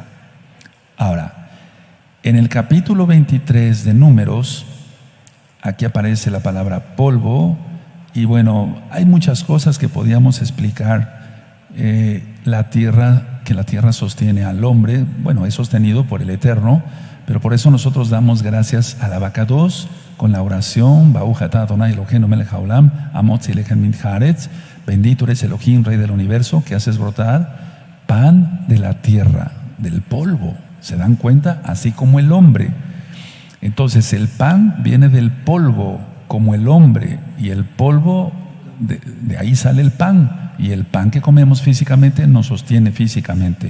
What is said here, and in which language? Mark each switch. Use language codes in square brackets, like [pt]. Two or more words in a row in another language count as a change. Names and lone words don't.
[es] Ahora, en el capítulo 23 de Números, aquí aparece la palabra polvo, y bueno, hay muchas cosas que podíamos explicar. La tierra, que la tierra sostiene al hombre, bueno, es sostenido por el Eterno, pero por eso nosotros damos gracias al Abacados con la oración, [he] ברוך אתה אדוני אלוהינו מלך העולם, המוציא לחם מן הארץ, [es] bendito eres Elohim, Rey del universo, que haces brotar pan de la tierra, del polvo. ¿Se dan cuenta? Así como el hombre. Entonces el pan viene del polvo como el hombre, y el polvo, de ahí sale el pan, y el pan que comemos físicamente nos sostiene físicamente.